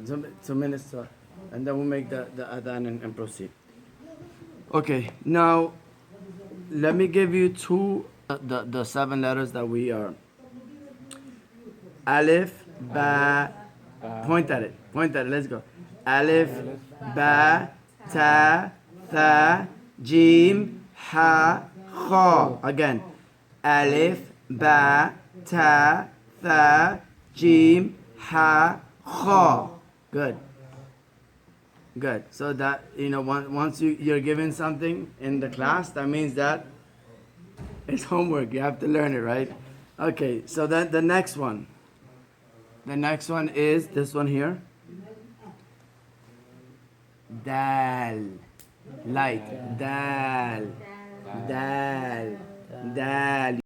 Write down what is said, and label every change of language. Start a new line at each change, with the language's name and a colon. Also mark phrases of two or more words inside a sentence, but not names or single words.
English: 2 minutes, and then we'll make the adhan and proceed. Okay, now let me give you the 7 letters that we are.
Arabic: ألف، باء,
English: point at it, let's go.
Arabic: ألف، باء، تاء, ثاء، جيم، حاء، خاء.
English: Again.
Arabic: ألف، باء، تاء, ثاء، جيم، حاء، خاء.
English: Good. Good. So that, once you're given something in the class, that means that it's homework. You have to learn it, right? Okay, so then the next one. The next one is this one here. Dal. Light. Dal. Dal. Dal.